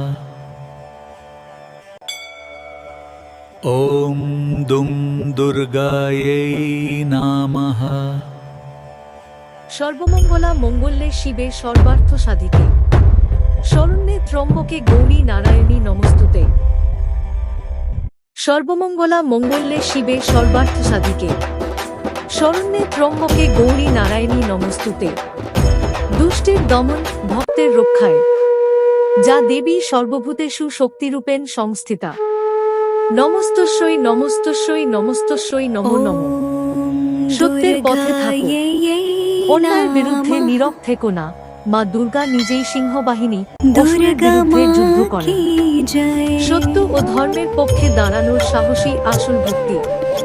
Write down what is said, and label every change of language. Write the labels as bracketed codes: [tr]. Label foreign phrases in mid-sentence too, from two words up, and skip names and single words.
[sa] ॐ दुं दुर्गायै नमः। সর্বমঙ্গলা মঙ্গলে শিবে সর্বার্থ সাধিকে শরণ্যে ত্রম্বকে গৌরী নারায়ণী নমস্তুতে। সর্বমঙ্গলা মঙ্গলে শিবে সর্বার্থ সাধিকে শরণ্যে ত্রম্বকে গৌরী নারায়ণী নমস্তুতে। [bn] দুষ্টের দমন, ভক্তের রক্ষায় [sa] যা দেবী সর্বভূতেষু শক্তিরূপেণ সংস্থিতা। নমস্তস্যৈ নমস্তস্যৈ নমস্তস্যৈ নমো নমঃ। [bn] সত্যের পথে থাকো, অন্যায়ের বিরুদ্ধে নীরব থেকো না। মা দুর্গা নিজেই সিংহবাহিনী, অসুরের বিরুদ্ধে যুদ্ধ করেন। সত্য ও ধর্মের পক্ষে দাঁড়ানোর সাহসী আসল ভক্তি।